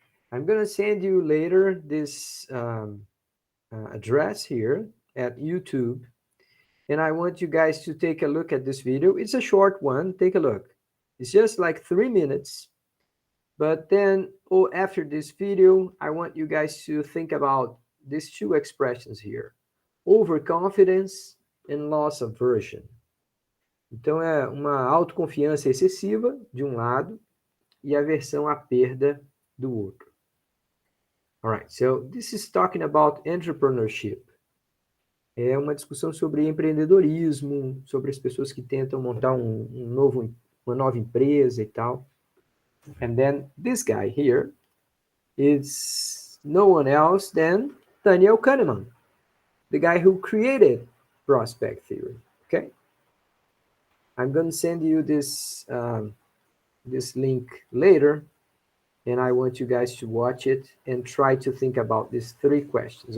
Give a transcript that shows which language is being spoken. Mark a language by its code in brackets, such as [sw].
[en] I'm going to send you later this address here at YouTube, and I want you guys to take a look at this video. It's a short one. Take a look. It's just like 3 minutes. But then, oh, after this video, I want you guys to think about these two expressions here: overconfidence and loss aversion. [pt] Então, é uma autoconfiança excessiva, de um lado, e aversão à perda do outro. [en] All right, so this is talking about entrepreneurship. [pt] É uma discussão sobre empreendedorismo, sobre as pessoas que tentam montar uma nova empresa e tal. [en] And then this guy here is no one else than Daniel Kahneman, the guy who created prospect theory. Okay, I'm going to send you this link later, and I want you guys to watch it and try to think about these 3 questions.